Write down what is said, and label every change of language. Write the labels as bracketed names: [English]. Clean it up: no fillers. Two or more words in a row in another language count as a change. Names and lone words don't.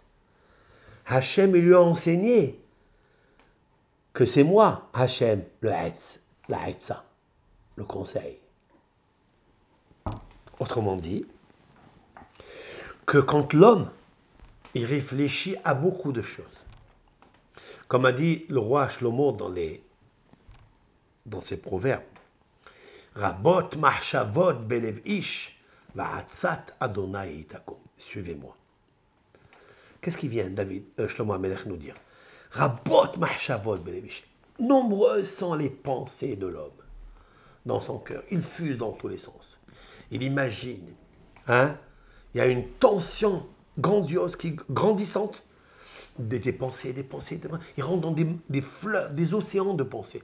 [French] Hashem, il lui a enseigné que c'est moi, Hashem, le Etz, la Etza, le conseil. Autrement dit, que quand l'homme, il réfléchit à beaucoup de choses, comme a dit le roi Shlomo dans ses proverbes, [Hebrew] רבות מחשבות בלב איש ועצת ה' היא תקום. [French] Suivez-moi. Qu'est-ce qui vient, Shlomo HaMelech nous dire? [Hebrew] רבות מחשבות בלב איש. [French] Nombreuses sont les pensées de l'homme dans son cœur. Il fuse dans tous les sens. Il imagine. Il y a une tension grandiose, grandissante. Des pensées. Il rentre dans des fleuves, des océans de pensées.